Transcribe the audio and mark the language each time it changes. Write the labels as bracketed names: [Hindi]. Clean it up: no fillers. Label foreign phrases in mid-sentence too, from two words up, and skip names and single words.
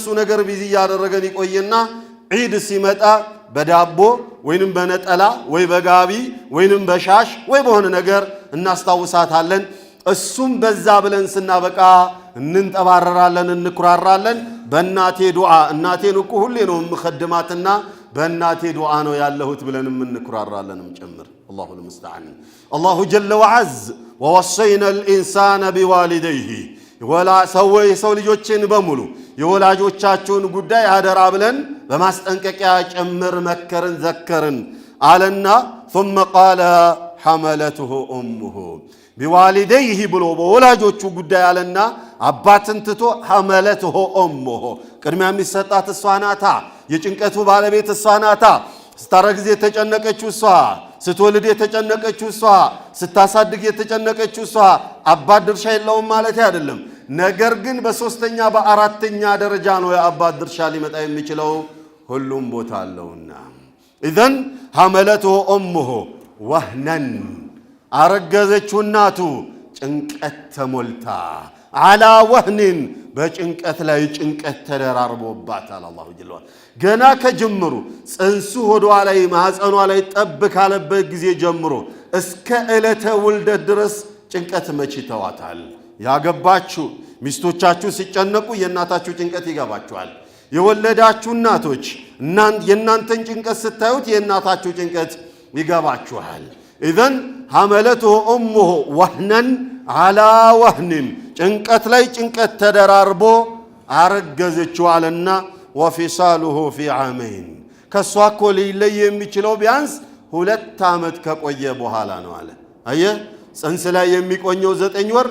[Amharic] ነገር ቢዚ ያደረገን ይቆየና ዒድ ሲመጣ በዳቦ ወይንም በነጠላ ወይ በጋቢ ወይንም በሻሽ ወይ በሆነ ነገር እናስታውሳታለን። እሱም በዛ ብለን ስናበቃ እንንጠባረራለን፣ እንኩራራለን። በእናቴ ዱዓ እናቴን እኮ ሁሌ ነው የምኸድማትና በእናቴ ዱዓ ነው ያለሁት ብለን እንኩራራለንም ጭምር። [Arabic] الله المستعان። الله جل وعز ووصينا الإنسان بوالديه [Amharic] የሰው ልጆችን በሙሉ የወላጆቻቸውን ጉዳይ አደራ ብለን በማስጠንቀቂያ ጭምር መከርን ዘከርን አለና [Arabic] ثم قال حملته أمه [Amharic] ቢዋሊደይህ ብሎ በወላጆቹ ጉዳይ አለና አባትን ትቶ [Arabic] حملته أمه [Amharic] ቅድሚያ የሚሰጣት እሷ ናታ። የጭንቀቱ ባለቤት እሷ ናታ። ስታረግዝ የተጨነቀችው እሷ፣ ስትወልድ የተጨነቀችው እሷ፣ ስታሳድግ የተጨነቀችው እሷ። አባት ድርሻ የለውም ማለት አይደለም። ነገር ግን በሶስተኛ በአራተኛ ደረጃ ነው የአባት ድርሻ ሊመጣ የሚችለው። ሁሉም ቦታ አለውና [Arabic] إذن حملته أمه وهنا [Amharic] አረገዘችው እናቱ ጭንቀት ተሞልታ [Arabic] على وهن [Amharic] በጭንቀት ላይ ጭንቀት ተደራርቦባታል። [Arabic] الله جل وعلا [Amharic] ገና ከጀምሩ ጽንሱ ሆዷ ላይ ማህፀኗ ላይ ጠብ ካለበት ጊዜ ጀምሮ እስከ ዕለተ ውልደት ድረስ ጭንቀት መቼ ተዋታል? ያገባችሁ ሚስቶቻችሁ ሲጨነቁ የእናታችሁ ጭንቀት ይገባችኋል። የወለዳችሁ እናቶች የእናንተን ጭንቀት ስታዩት የእናታችሁ ጭንቀት ይገባችኋል። [Arabic] إذن حملته أمه وهنا على وهن [Amharic] ጭንቀት ላይ ጭንቀት ተደራርቦ አረገዘችው አለና [Arabic] وفصاله في عامين [Amharic] ከሷ እኮ ሊለይ የሚችለው ቢያንስ 2 ዓመት ከቆየ በኋላ ነው አለ። አየህ ጽንስ ላይ የሚቆየው 9 ወር